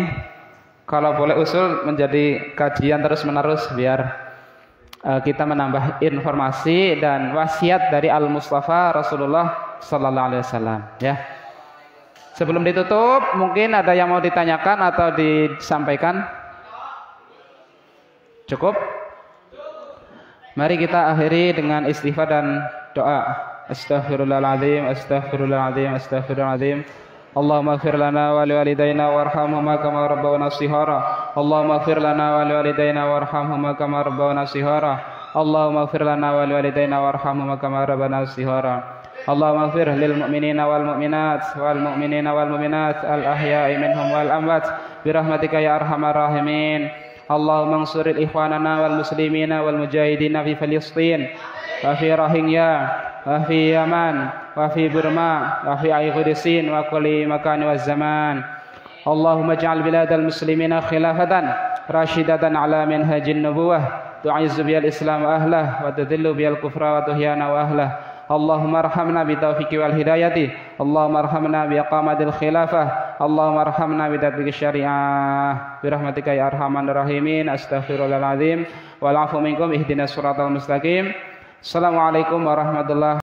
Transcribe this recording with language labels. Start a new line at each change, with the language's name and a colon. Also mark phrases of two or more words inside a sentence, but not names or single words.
Indonesian: Kalau boleh usul menjadi kajian terus menerus biar kita menambah informasi dan wasiat dari
Arabic: المصطفى رسول الله صلى الله عليه وسلم.
Indonesian: Ya. Sebelum ditutup, mungkin ada yang mau ditanyakan atau disampaikan? Cukup? Mari kita akhiri dengan istighfar dan doa.
Arabic: أستغفر الله العظيم، أستغفر الله العظيم، أستغفر الله العظيم. اللهم اغفر لنا ولوالدينا وارحمهما كما ربونا صغارا. اللهم اغفر لنا ولوالدينا وارحمهما كما ربونا صغارا. اللهم اغفر لنا ولوالدينا وارحمهما كما ربونا صغارا. اللهم اغفر للمؤمنين والمؤمنات الأحياء منهم والأموات برحمتك يا أرحم الراحمين. اللهم انصر إخواننا والمسلمين والمجاهدين في فلسطين وفي روهينغا وفي اليمن وفي بورما وفي أيغوديسين وكل مكان وزمان. اللهم اجعل بلاد المسلمين خلافة راشدة على منهاج النبوة تعز بها الإسلام وأهله وتذل بها الكفر وتحيينا وأهله. اللهم ارحمنا بالتوفيق والهداية. اللهم ارحمنا بإقامة الخلافة. اللهم ارحمنا بتطبيق الشريعة. برحمتك يا أرحم الراحمين. أستغفر الله العظيم. والعفو منكم اهدنا الصراط المستقيم. السلام عليكم ورحمة الله